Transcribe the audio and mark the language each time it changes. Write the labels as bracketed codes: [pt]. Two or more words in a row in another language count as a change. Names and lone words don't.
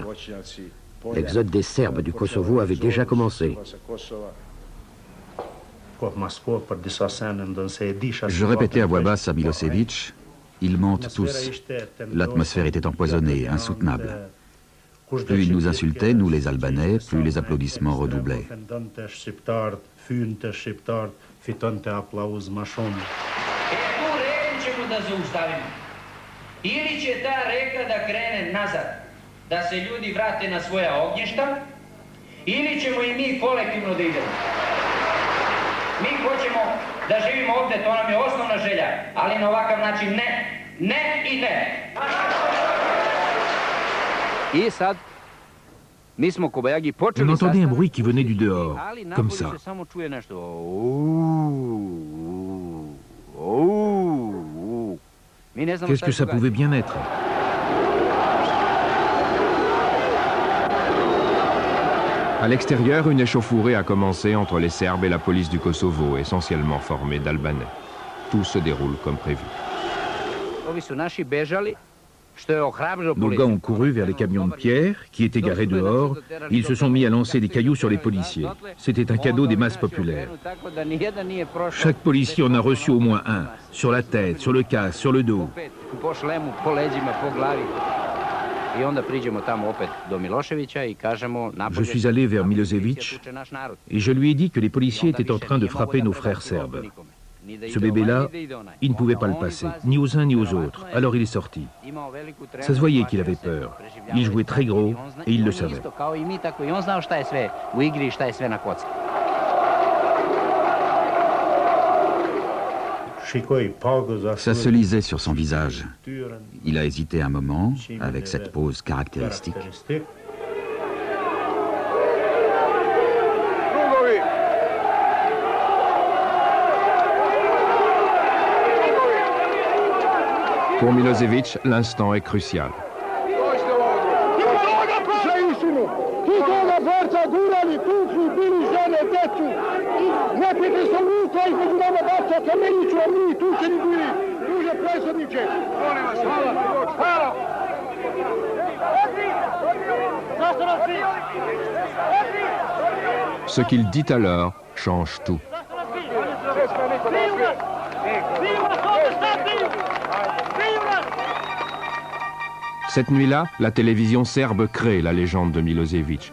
[fr] L'exode des Serbes du Kosovo avait déjà commencé. Je répétais à voix basse à Milosevic, ils mentent tous. L'atmosphère était empoisonnée, insoutenable. Plus ils nous insultaient, nous les Albanais, plus les applaudissements redoublaient. [sr] Ili će ta reka da krene nazad, da se ljudi vrate na svoja ognjišta, ili ćemo i mi kolektivno da idemo. Mi hoćemo da živimo ovde, to nam je osnovna želja, ali na ovakav način ne, ne i ne. I sad, mi smo Kobajagi [fr] On [sr] počeli [fr] entendait un [sr] sastanak, [fr] bruit qui venait du dehors, [sr] ali [fr] comme [sr] napolju [fr] ça. [sr] se samo čuje nešto. Mi ne znamo [fr] Qu'est-ce [sr] šta [fr] que [sr] se [fr] ça [sr] događa. [fr] pouvait bien être? À l'extérieur, une échauffourée a commencé entre les Serbes et la police du Kosovo, essentiellement formée d'Albanais. Tout se déroule comme prévu. [sr] Ovi su naši bežali, što je ohrabrilo [fr] Nos gars ont couru vers les camions de pierre qui étaient garés dehors. Ils se sont mis à lancer des cailloux sur les policiers. C'était un cadeau des masses populaires. Chaque policier en a reçu au moins un, sur la tête, sur le casque, sur le dos. [sr] Po šlemu, po leđima, po glavi. I onda priđemo tamo opet do Miloševića i kažemo... [fr] Je suis allé vers Milosevic et je lui ai dit que les policiers étaient en train de frapper nos frères serbes. Ce bébé-là, il ne pouvait pas le passer, ni aux uns ni aux autres. Alors il est sorti. Ça se voyait qu'il avait peur. Il jouait très gros et il le savait. [sr] Kao i mi, tako i on znao šta je sve u igri i šta je sve na kocki. [fr] Ça se lisait sur son visage. Il a hésité un moment, avec cette pose caractéristique. [sr] Drugovi! [fr] Pour Milosevic, l'instant est crucial. [sr] Dođite ovamo! Za istinu! Ti toga borca gurali, tukli, bili žene, decu! Nepite sam ruka između nama baca kameniću, a mi tučeni bili! Druže predsjedniče! Molim vas, hvala! Hvala! Zašto nas ti? [fr] Ce qu'il dit alors change tout. Cette nuit-là, la télévision serbe crée la légende de Milosevic.